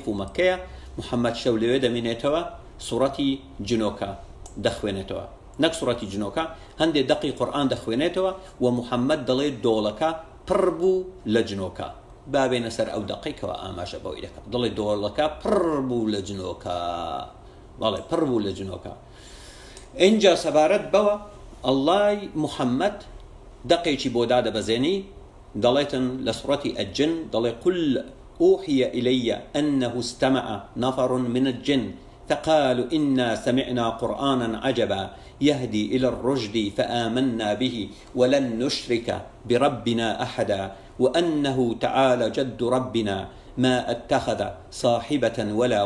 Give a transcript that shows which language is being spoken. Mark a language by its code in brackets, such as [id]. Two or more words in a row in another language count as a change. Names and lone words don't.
[ckb] و مەکەیە محەممەد شەو لەوێ دەمێنێتەوە سوڕەتی جنۆکە دەخوێنێتەوە نەک سوڕەتی جنۆکە هەندێک دەقی قورئان دەخوێنێتەوە و محەممەد دەڵێت دۆڵەکە پڕ بوو لە جنۆکە بابێنە سەر ئەو دەقیکەوە ئاماژە بەوەی دەکات دڵی دۆڵەکە پڕ بوو لە جنۆکە بەڵێ پڕ بوو لە جنۆکە اینجا سەبارەت بەوە ئەڵڵای محەممەد دەقێکی بۆ دادەبەزێنی دەڵێتن لە سوڕەتی ئەجن [ar] دەڵێ قل أوحي إلي أنه استمع نفر من الجن فقالوا إنا سمعنا قرآنا عجبا يهدي إلى الرشد فآمنا به ولن نشرك بربنا أحدا وأنه تعالى جد ربنا ما اتخذ صاحبة ولا